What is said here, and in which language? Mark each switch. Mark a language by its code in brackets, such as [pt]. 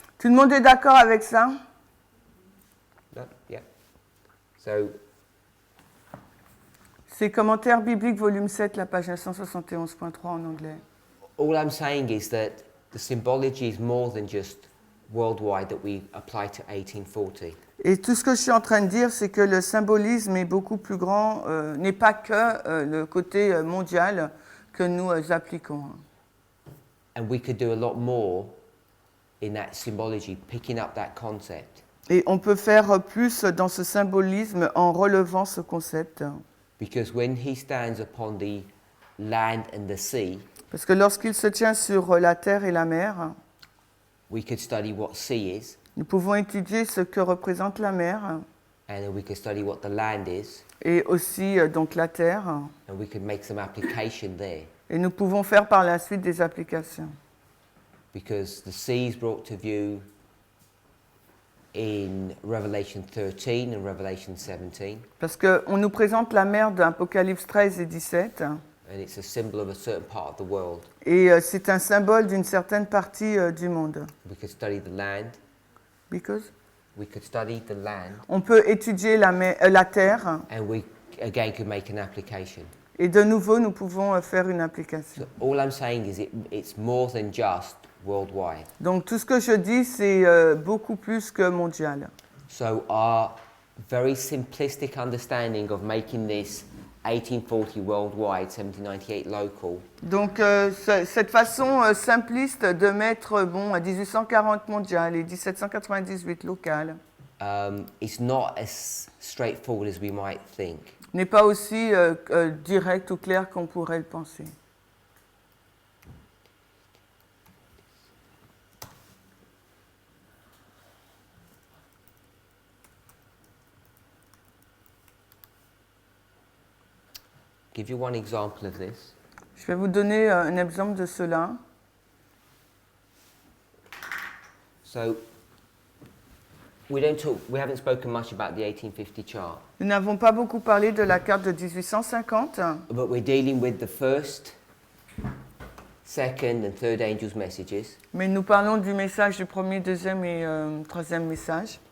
[fr] Tout le monde est d'accord avec ça? [en] No? Yeah. So, [fr] C'est Commentaires bibliques, volume 7, la page 971.3 en anglais. [en] all I'm saying is that the symbology is more than just worldwide that we apply to 1840. [fr] Et tout ce que je suis en train de dire, c'est que le symbolisme est beaucoup plus grand, n'est pas que le côté mondial que nous appliquons. [en] And we could do a lot more in that symbology, picking up that concept. [fr] Et on peut faire plus dans ce symbolisme en relevant ce concept. [en] Because when he stands upon the land and the sea, [fr] Parce que lorsqu'il se tient sur la terre et la mer, [en] we could study what sea is, [fr] nous pouvons étudier ce que représente la mer [en] and then we could study what the land is, [fr] et aussi donc la terre. [en] and we could make some application there. [fr] Et nous pouvons faire par la suite des applications. [en] Because the sea is brought to view in Revelation 13 and Revelation 17, [fr] Parce qu'on nous présente la mer d'Apocalypse 13 et 17, [en] and it's a symbol of a certain part of the world. [fr] et c'est un symbole d'une certaine partie du monde. [en] We could study the land. Because We could study the land, [fr] on peut étudier la terre, [en] and we again could make an application. [fr] et de nouveau nous pouvons faire une application. [en] So all I'm saying is it's more than just worldwide. [fr] Donc tout ce que je dis, c'est beaucoup plus que mondial. [en] So our very simplistic understanding of making this 1840 worldwide, 1798 local, [fr] Donc cette façon simpliste de mettre à 1840 mondial et 1798 local [en] is not as straightforward as we might think. [fr] n'est pas aussi direct ou clair qu'on pourrait le penser. [en] Give you one example of this. [fr] Je vais vous donner un exemple de cela. [en] So we haven't spoken much about the 1850 chart, [fr] Nous n'avons pas beaucoup parlé de la carte de 1850, [en] but we're dealing with the first, second and third angels' messages. [fr] mais nous parlons du message du premier, deuxième et troisième message.